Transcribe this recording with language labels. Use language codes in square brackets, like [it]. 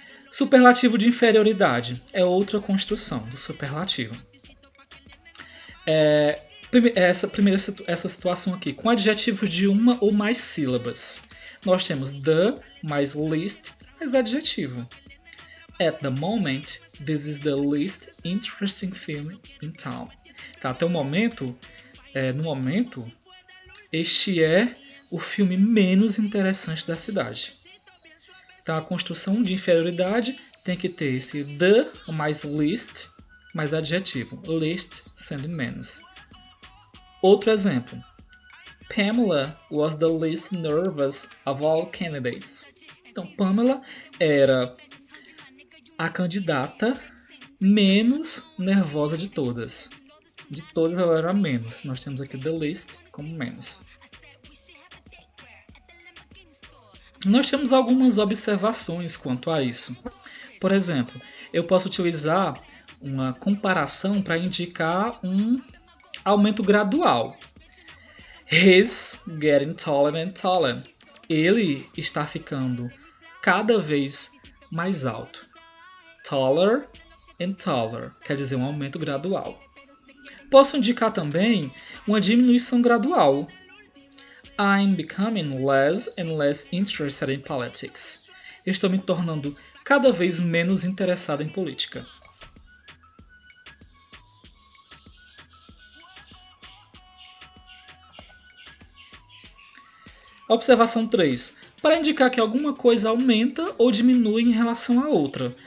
[pt] Superlativo de inferioridade é outra construção do superlativo. Essa situação aqui, com adjetivo de uma ou mais sílabas. Nós temos the mais least mais adjetivo. [en] At the moment, this is the least interesting film in town. [pt] Tá, até o momento, no momento, este é o filme menos interessante da cidade. Então a construção de inferioridade tem que ter esse the mais least mais adjetivo. Least sendo menos. Outro exemplo. [en] Pamela was the least nervous of all candidates. [pt] Então, Pamela era a candidata menos nervosa de todas. De todas, ela era a menos. Nós temos aqui the least como menos. Nós temos algumas observações quanto a isso. Por exemplo, eu posso utilizar uma comparação para indicar um aumento gradual. [en] He's getting taller and taller. [pt] Ele está ficando cada vez mais alto. [en] Taller and taller [pt] quer dizer um aumento gradual. Posso indicar também uma diminuição gradual. [en] I'm becoming less and less interested in politics. [pt] Eu estou me tornando cada vez menos interessado em política. Observação 3. Para indicar que alguma coisa aumenta ou diminui em relação à outra.